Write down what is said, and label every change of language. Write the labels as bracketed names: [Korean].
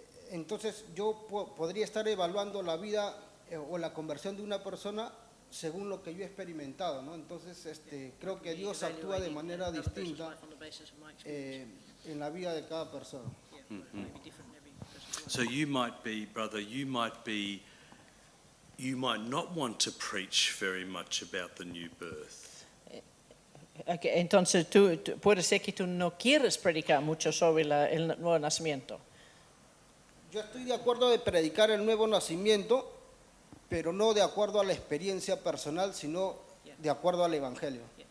[Spanish] Entonces yo podría estar evaluando la vida o la conversión de una persona según lo que yo he experimentado, ¿no? Entonces creo que Dios actúa de manera distinta en la vida de cada persona. [English] So you might be, brother, you might not want to preach very much about the new birth. [Spanish] Entonces puede ser que tú no quieres predicar mucho sobre el nuevo nacimiento. Yo estoy de acuerdo de predicar el nuevo nacimiento, pero no de acuerdo a la experiencia personal, sino de acuerdo al Evangelio.